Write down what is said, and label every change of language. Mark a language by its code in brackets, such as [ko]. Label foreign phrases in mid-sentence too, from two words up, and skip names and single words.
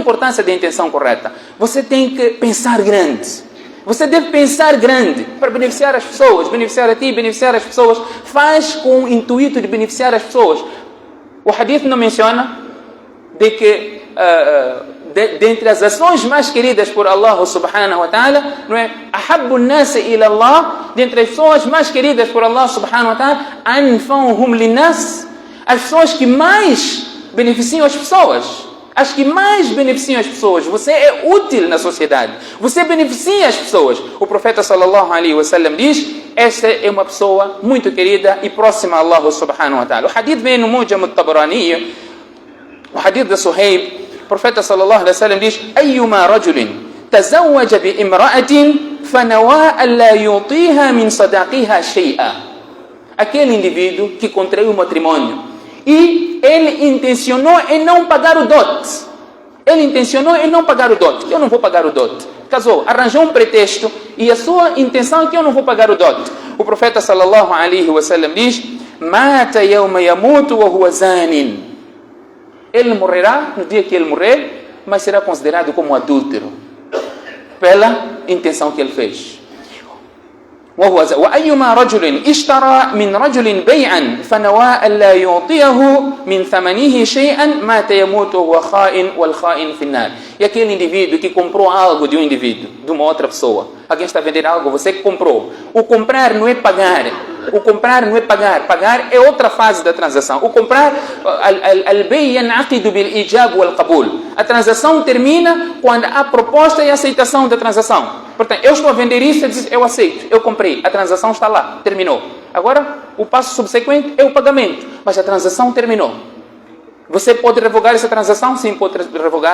[pt] Você tem que pensar grande. Você deve pensar grande para beneficiar as pessoas, beneficiar a ti, beneficiar as pessoas. Faz com o intuito de beneficiar as pessoas. O hadith não menciona de que dentre as ações mais queridas por Allah [ar] سبحانه وتعالى, [pt] não é? [ar] أحب الناس إلى الله, [pt] dentre as pessoas mais queridas por Allah [ar] سبحانه وتعالى, أنفعهم للناس, [pt] as pessoas que mais beneficiam as pessoas. Você é útil na sociedade. Você beneficia as pessoas. O profeta [ar] صلى الله عليه وسلم [pt] diz: esta é uma pessoa muito querida e próxima a Allah [ar] سبحانه وتعالى. [pt] O hadith vem no Mujam al-Tabarani, o hadith de Suhaib. O profeta [ar] صلى الله عليه وسلم diz: أيما رجل تزوج بامرأة فنوى أن لا يعطيها من صداقها شيئا. [pt] Aquele indivíduo que contraiu o matrimônio e ele intencionou em não pagar o dote. Eu não vou pagar o dote. Casou, arranjou um pretexto e a sua intenção é que eu não vou pagar o dote. O profeta [ar] صلى الله عليه وسلم diz: مات يوم يموت وهو زان. [pt] Ele morrerá no dia que ele morrer, mas será considerado como adúltero pela intenção que ele fez. [ar] وأيما رجل اشترى من رجل بيعا فنوى ألا يعطيه من ثمنه شيئا مات يموت وهو خائن والخائن في النار. [pt] E aquele indivíduo que comprou algo de um indivíduo, de uma outra pessoa. Alguém está vendendo algo, você que comprou. O comprar não é pagar. Pagar é outra fase da transação. O comprar, [ar] البيع ينعقد بالإيجاب والقبول. [pt] A transação termina quando há proposta e aceitação da transação. Portanto, eu estou a vender isso, eu aceito, eu comprei. A transação está lá, terminou. Agora, o passo subsequente é o pagamento. Mas a transação terminou. Você pode revogar essa transação? Sim, pode revogar.